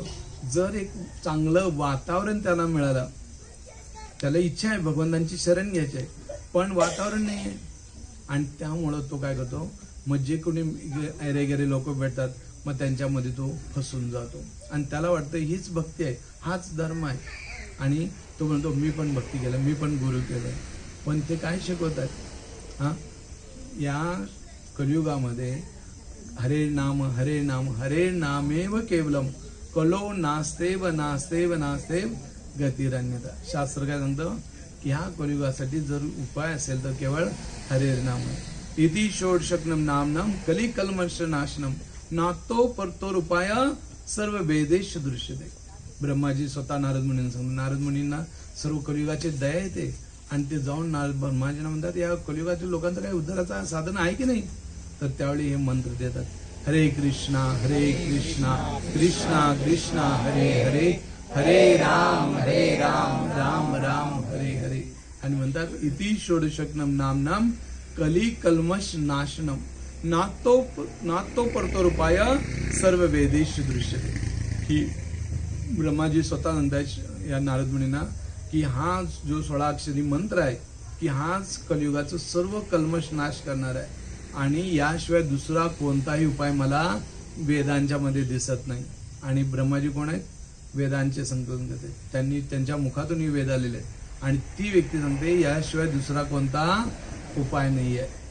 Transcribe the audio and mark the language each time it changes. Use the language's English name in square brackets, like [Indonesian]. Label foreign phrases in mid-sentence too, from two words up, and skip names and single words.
[Marathi] जर एक चांगलं वातावरण त्याला मिळालं, त्याला इच्छा आहे भगवंतांची शरण घ्यायची आहे पण वातावरण नाही आहे आणि त्यामुळं तो काय करतो, मग जे कोणी ऐरेगेरे लोक भेटतात मग त्यांच्यामध्ये तो फसून जातो आणि त्याला वाटतं हीच भक्ती आहे, हाच धर्म आहे. आणि तो म्हणतो मी पण भक्ती केलं, मी पण गुरु केलं. पण ते काय शिकवत आहेत, हां, या कलियुगामध्ये [Sanskrit] हरे नाम हरे नामेव केवलम कलो नास्तेव नास्तेव नास्तेव गतिरन्यता. [Marathi] शास्त्र काय सांगतं की ह्या कलियुगासाठी जर उपाय असेल तर केवळ हरे नाम आहे. [Sanskrit] इति षोडशकनम नामनम कली कल्मष नाशनम नातो परतोर उपाय सर्व वेदेश दृश्यते. [Marathi] ब्रह्माजी स्वतः नारद मुनींना सांगतात, नारद मुनींना सर्व कलियुगाची दया येते आणि ते जाऊन ब्रह्माजींना म्हणतात या कलियुगातील लोकांचं काही उद्धाराचा साधन आहे की नाही. तर त्यावेळी हे मंत्र देतात, [Sanskrit] हरे कृष्णा कृष्णा कृष्णा हरे हरे हरे राम राम राम हरे हरे. [Marathi] आणि म्हणतात [Sanskrit] इति षोडशकनम नामनम कली कल्मष नाशनम नातो परतोरुपाय सर्व वेदेश दृश्यते. [Marathi] की ब्रह्माजी स्वतः म्हणतात या नारद मुनींना की हा जो 16 अक्षरी मंत्र आहे की हाच कलियुगाचं सर्व कल्मष नाश करणार आहे आणि याशिवाय दुसरा कोणताही उपाय मला वेदांच्या मध्ये दिसत नाही. आणि ब्रह्माजी कोण आहेत, वेदांचे संकलन करते, त्यांनी त्यांच्या मुखातून वेद आलेले आहेत आणि ती व्यक्ती सांगते याशिवाय दुसरा कोणता उपाय नाही आहे.